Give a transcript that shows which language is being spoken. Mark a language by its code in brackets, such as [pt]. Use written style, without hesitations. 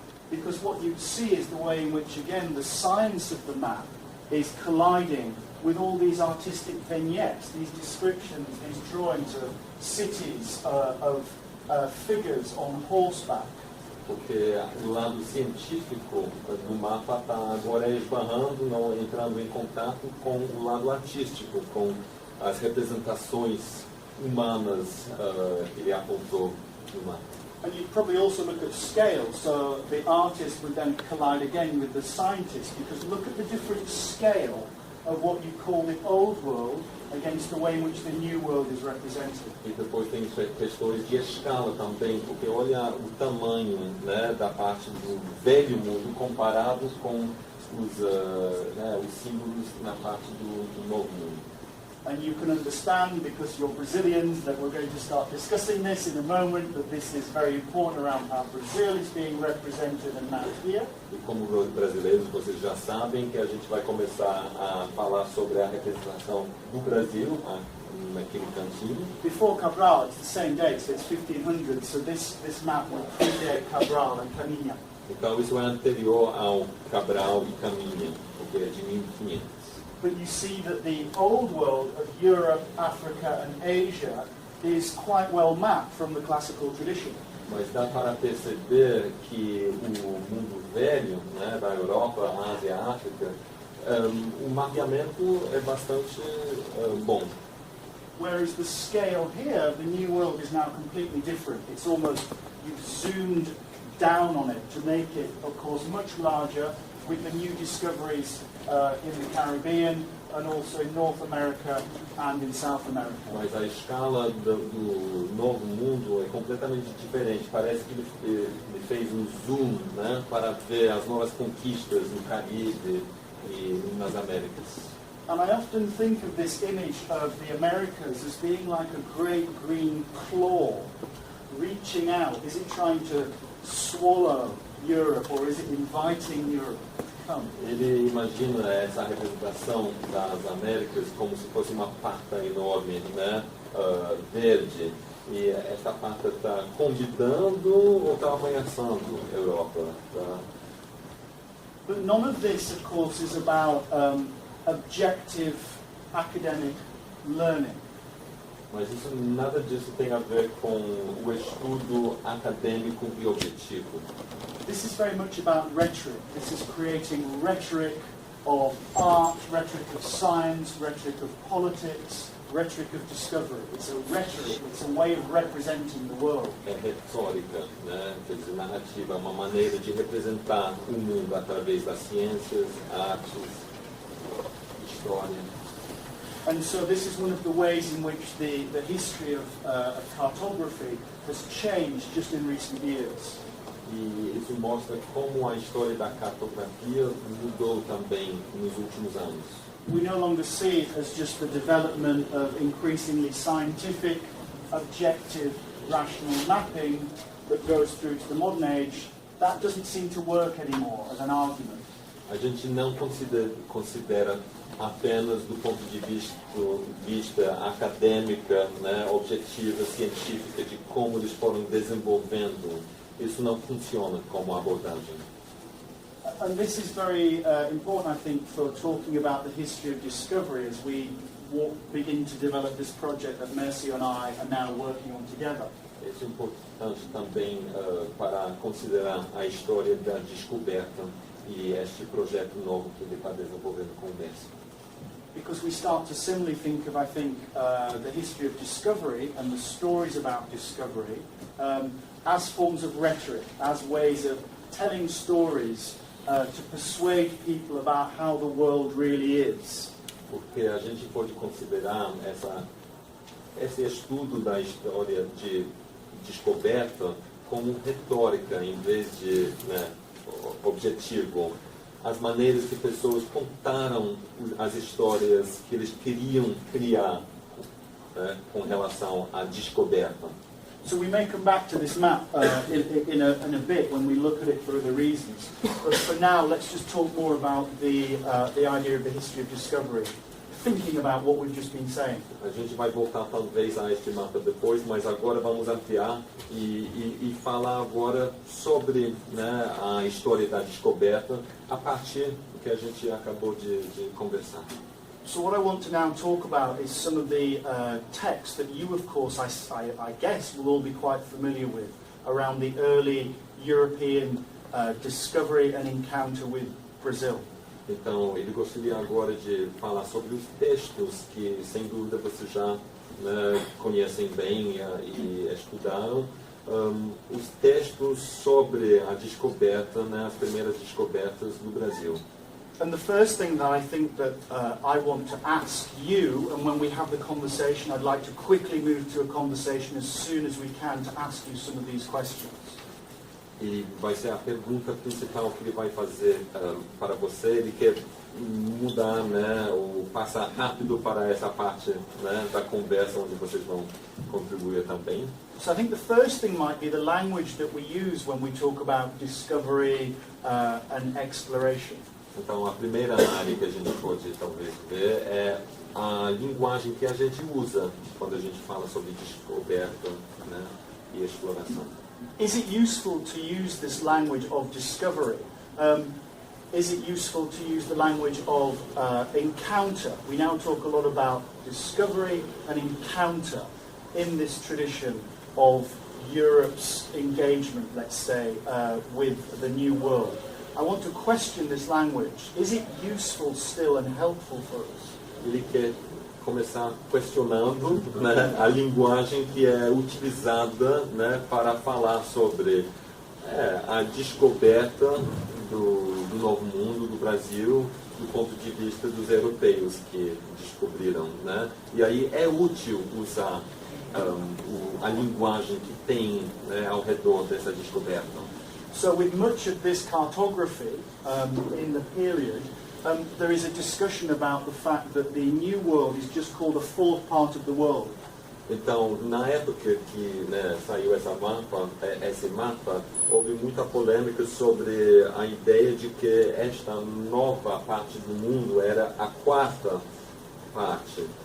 [en] Because what you see is the way in which, again, the science of the map is colliding with all these artistic vignettes, these descriptions, these drawings of cities, of figures on horseback. [pt] Porque o lado científico do mapa está agora esbarrando, entrando em contato com o lado artístico, com as representações humanas que ele apontou no mapa. [en] And you'd probably also look at scale, so the artist would then collide again with the scientist, because look at the different scale of what you call the old world against the way in which the new world is represented. [pt] E depois tem questões de escala também, porque olha o tamanho, né, da parte do velho mundo comparado com os símbolos na parte do novo mundo. [en] And you can understand, because you're Brazilians, that we're going to start discussing this in a moment, that this is very important around how Brazil is being represented and mapped here. [pt] E como brasileiros, vocês já sabem que a gente vai começar a falar sobre a representação do Brasil naquele cantinho. [en] Before Cabral, it's the same date, so it's 1500, so this map will predate Cabral and Caminha. [pt] Então isso é anterior ao Cabral e Caminha, porque é de 1500. [en] But you see that the old world of Europe, Africa and Asia is quite well mapped from the classical tradition. [pt] Mas dá para perceber que o mundo velho, né, da Europa, Ásia, África, o mapeamento é bastante bom. [en] Whereas the scale here, the new world is now completely different. It's almost, you've zoomed down on it to make it, of course, much larger, with the new discoveries in the Caribbean and also in North America and in South America. [pt] Mas a escala do novo mundo é completamente diferente. Parece que ele fez um zoom, né, para ver as novas conquistas no Caribe e nas Américas. [en] And I often think of this image of the Americas as being like a great green claw reaching out. Is it trying to swallow Europe, or is it inviting Europe to come? [pt] Ele imagina essa representação das Américas como se fosse uma pata enorme, né, verde, e essa pata está convidando ou está ameaçando a Europa. Tá? [en] But none of this, of course, is about objective academic learning. [pt] Mas isso, nada disso tem a ver com o estudo acadêmico e objetivo. [en] This is very much about rhetoric. This is creating rhetoric of art, rhetoric of science, rhetoric of politics, rhetoric of discovery. It's a rhetoric, it's a way of representing the world. [pt] É retórica, né? Quer dizer, narrativa, uma maneira de representar o mundo através das ciências, artes, história. [en] And so this is one of the ways in which the history of cartography has changed just in recent years. [pt] E isso mostra como a história da cartografia mudou também nos últimos anos. [en] We no longer see it as just the development of increasingly scientific, objective, rational mapping that goes through to the modern age. That doesn't seem to work anymore as an argument. [pt] A gente não considera apenas do ponto de vista acadêmica, né, objetiva, científica, de como eles foram desenvolvendo. Isso não funciona como abordagem. [en] And this is very important, I think, for talking about the history of discovery as we begin to develop this project that Mercy and I are now working on together. [pt] Isso é importante também para considerar a história da descoberta e este projeto novo que ele está desenvolvendo com o Mercy. [en] Because we start to similarly think of, I think, the history of discovery and the stories about discovery as forms of rhetoric, as ways of telling stories to persuade people about how the world really is. [pt] Porque a gente pode considerar esse estudo da história de descoberta como retórica em vez de, né, objetivo. As maneiras que pessoas contaram as histórias que eles queriam criar, né, com relação à descoberta. [en] So we may come back to this map in a bit when we look at it for other reasons. But for now, let's just talk more about the idea of the history of discovery, thinking about what we've just been saying. [pt] A gente vai voltar talvez a este mapa depois, mas agora vamos ampliar e falar agora sobre, né, a história da descoberta a partir do que a gente acabou de conversar. [en] So what I want to now talk about is some of the texts that you, of course, I guess will all be quite familiar with around the early European discovery and encounter with Brazil. [pt] Então, ele gostaria agora de falar sobre os textos que, sem dúvida, vocês já, né, conhecem bem e estudaram. Os textos sobre a descoberta, né, as primeiras descobertas do Brasil. [en] And the first thing that I think that I want to ask you, and when we have the conversation, I'd like to quickly move to a conversation as soon as we can to ask you some of these questions. [pt] E vai ser a pergunta principal que ele vai fazer para você. Ele quer mudar, né, ou passar rápido para essa parte, né, da conversa onde vocês vão contribuir também. [en] So I think the first thing might be the language that we use when we talk about discovery and exploration. [pt] Então, a primeira área que a gente pode talvez ver é a linguagem que a gente usa quando a gente fala sobre descoberta, né, e exploração. [en] Is it useful to use this language of discovery? Is it useful to use the language of encounter? We now talk a lot about discovery and encounter in this tradition of Europe's engagement, let's say, with the New World. I want to question this language. Is it useful still and helpful for us? [pt] Ele quer começar questionando, né, a linguagem que é utilizada, né, para falar sobre a descoberta do Novo Mundo, do Brasil, do ponto de vista dos europeus que descobriram, né? E aí é útil usar a linguagem que tem, né, ao redor dessa descoberta. [en] So with much of this cartography in the period, there is a discussion about the fact that the New World is just called a fourth part of the world. [pt] Então, na época que, né, saiu esse mapa, houve muita polêmica sobre a ideia de que esta nova parte do mundo era a quarta parte.